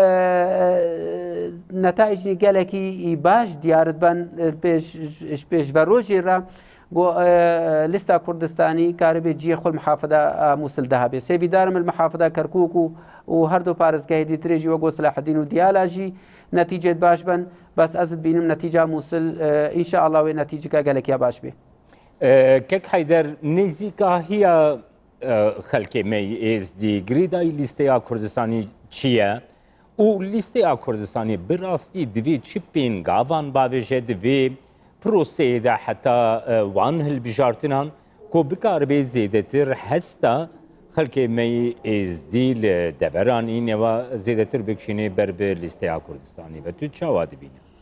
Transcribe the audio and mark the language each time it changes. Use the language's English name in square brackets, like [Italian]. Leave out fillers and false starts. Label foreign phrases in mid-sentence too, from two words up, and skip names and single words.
[Kurdish] نەتایجی گەلێکی باش دیارت بن پێش بە ڕۆژێرا بۆ لستا کوردستانی کاربێت جیە خۆل محافظە مووسل دەهابێ سێویدارم المحافظە کەرکووک و هەردوو پارێزگای ترێژی وەگۆ سلاحەدین و دیالاژی نەتیجێت باش بن بەس ئەزت بینم نەتیجا مووسل ئینشاءالله وێ نەتیجەکە گەلێکیا باش بێ کەک حەیدەر نێزیکا هیە خەلکێ مەی ئێزدی گریدای لیستەیە کوردستانی چییە؟ و لیستەیە کوردستانی بڕاستی divê çi pên gavan bavêje divê proseyê de heta wan hilbijartinan ku bikaribe zêdetir hesta xelkê me êzdî li deveranî neva zêdetir bikişînê ber bi lîsteya Kurdistanî ve tu çawa dibîne?